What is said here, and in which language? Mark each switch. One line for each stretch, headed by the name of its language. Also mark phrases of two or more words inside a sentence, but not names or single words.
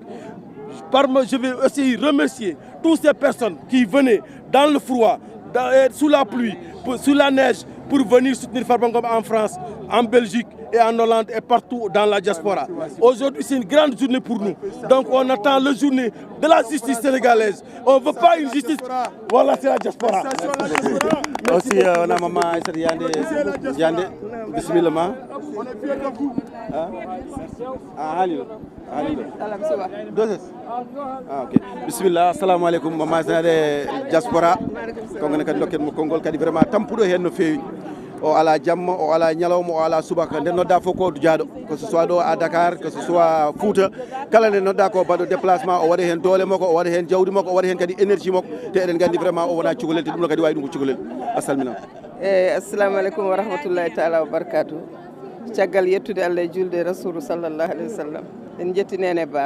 French: Je vais aussi remercier toutes ces personnes qui venaient dans le froid, sous la pluie, sous la neige, pour venir soutenir Farba Ngom en France, en Belgique et en Hollande et partout dans la diaspora. Aujourd'hui, c'est une grande journée pour nous. Donc on attend la journée de la justice sénégalaise. On ne veut pas une justice... Voilà, c'est la diaspora. Aussi, on a maman Yande, bismillah. On est fiers de vous. Ok.
Arabic: بسم الله، السلام عليكم,
French: maman diaspora.
Fula: Kongone kadi lokken mo kongol kadi vraiment tampudo hen no fewi. O ala jamma, o ala nyalawma, o ala subaka. Nde nodda fof ko jaado,
French: que ce soit do à Dakar, que ce soit
Fula: Fouta, kala nde nodda ko baɗo déplacement, o waɗa hen doole makko, o waɗa hen jawdi makko, o waɗa hen kadi énergie makko, te eɗen gandi vraiment o wona cukalel, te ɗum no kadi wawi ɗum ko cukalel.
Arabic: Assalmina. السلام عليكم ورحمة الله تعالى وبركاته.
Fula: Caggal yettude Allah e julde
Arabic: رسول الله صلى الله عليه وسلم.
Fula: En jetti nene baba.